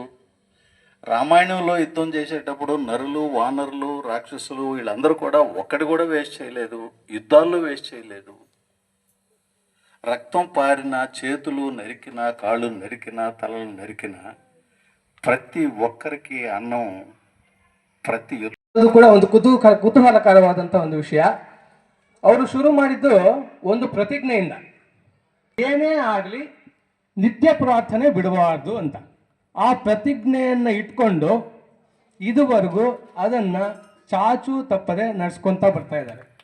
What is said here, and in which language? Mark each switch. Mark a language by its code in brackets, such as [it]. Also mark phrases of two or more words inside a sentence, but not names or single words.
[te] రామాయణంలో యుద్ధం చేసేటప్పుడు నరులు, వానరులు, రాక్షసులు వీళ్ళందరూ కూడా ఒక్కటి కూడా వేస్ట్ చేయలేదు, యుద్ధాల్లో వేస్ట్ చేయలేదు. రక్తం పారిన, చేతులు నరికిన, కాళ్ళు నరికిన, తలలు నరికిన ప్రతి ఒక్కరికి అన్నం ಪ್ರತಿ [kn] ಅದು ಕೂಡ ಒಂದು ಕುತೂಹಲಕರವಾದಂಥ ಒಂದು ವಿಷಯ. ಅವರು ಶುರು ಮಾಡಿದ್ದು ಒಂದು ಪ್ರತಿಜ್ಞೆಯಿಂದ, ಏನೇ ಆಗಲಿ ನಿತ್ಯ ಪ್ರಾರ್ಥನೆ ಬಿಡಬಾರ್ದು ಅಂತ. ಆ ಪ್ರತಿಜ್ಞೆಯನ್ನು ಇಟ್ಕೊಂಡು ಇದುವರೆಗೂ ಅದನ್ನು ಚಾಚು ತಪ್ಪದೆ ನಡೆಸ್ಕೊತ ಬರ್ತಾ ಇದ್ದಾರೆ.